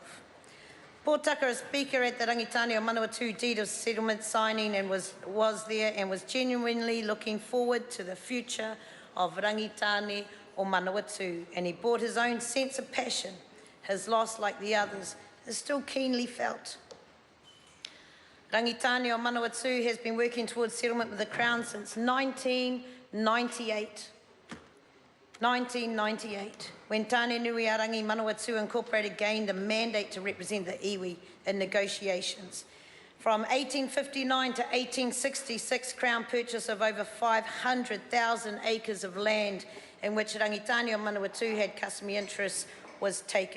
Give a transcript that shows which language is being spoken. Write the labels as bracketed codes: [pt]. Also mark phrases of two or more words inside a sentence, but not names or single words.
[en] Pōtaka, a speaker at the Rangitāne o Manawatu deed of settlement signing and was there and was genuinely looking forward to the future of Rangitāne o Manawatu, and he brought his own sense of passion. His loss, like the others, is still keenly felt. Rangitāne o Manawatu has been working towards settlement with the Crown since 1998. 1998, when Tāne Nui Arangi Manawatu Incorporated gained a mandate to represent the iwi in negotiations. From 1859 to 1866, Crown purchase of over 500,000 acres of land in which Rangitāne o Manawatu had customary interests was taken.